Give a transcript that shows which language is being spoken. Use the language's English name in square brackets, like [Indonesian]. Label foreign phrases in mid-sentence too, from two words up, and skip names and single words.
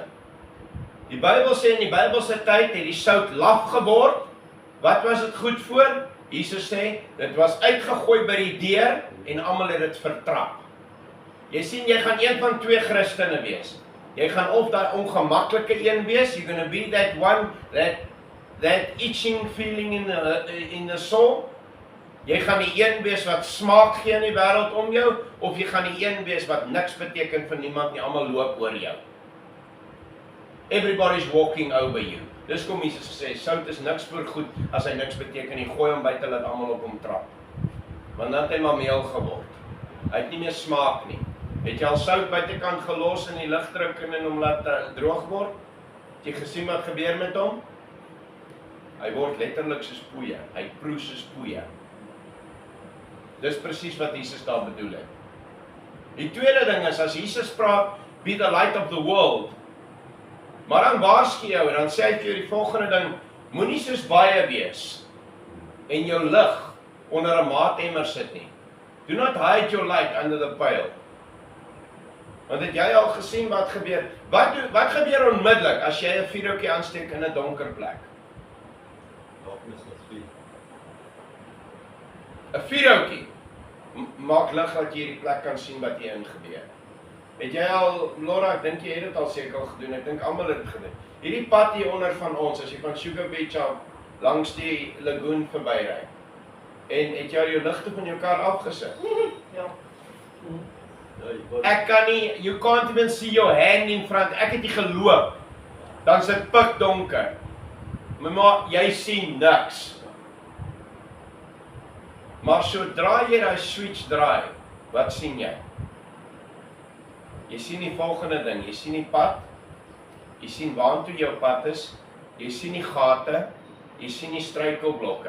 [Afrikaans] Die Bybel sê in die Bybelse tyd het die sout laf geword. Wat was dit goed voor? Jesus sê, dit was uitgegooi by die deur en almal het dit vertrap. Jy sien, jy gaan een van twee Christene wees. Jy gaan of daai ongemaklike een wees, [English] you're going to be that one, that itching feeling in the soul. [Afrikaans] Jy gaan die een wees wat smaak gee in die wêreld om jou, of jy gaan die een wees wat niks beteken vir niemand nie, almal loop oor jou. [English] Everybody's walking over you. [Afrikaans] Dis kom Jesus sê, sout is niks vir goed as hy niks beteken nie, gooi hom buite laat almal op hom trap. Want dan het hy maar meel geword. Hy het nie meer smaak nie. Het jy al sout buitekant gelos in die lug druk en hom laat droog word? Het jy gesien wat gebeur met hom? Hy word letterlik soos poeier. Hy proe soos poeier. Dis presies wat Jesus daar bedoel het. Die tweede ding is, as Jesus praat, [English] be the light of the world, [Afrikaans] maar dan waarsku jou, en dan sê hy vir jou die volgende ding, moenie soos baie wees, en jou lig onder 'n maatemmer sit nie. [English] Do not hide your light under the pail. [Afrikaans] Want het jy al gesien wat gebeur? Wat gebeur onmiddellik as jy 'n vuurhoutjie aansteek in 'n donker plek? 'n vuurhoutjie maak lig dat jy hierdie plek kan sien wat hier in gebeur. Het jy al, Laura, ek dink jy het dit al seker gedoen, ek dink almal het dit gedoen. Hierdie pad hier onder van ons, as jy van Sugar Beach af langs die lagoon verbyry, en het jy al jou ligte van jou kar afgesit? Ja. Ek kan nie, [English] you can't even see your hand in front, [Afrikaans] ek het nie geloop, dan is dit pikdonker, maar jy sien niks. Maar sodra jy daai switch draai, wat sien jy? Jy sien die volgende ding, jy sien die pad, jy sien waantoe jou pad is, jy sien die gate, jy sien die struikelblokke.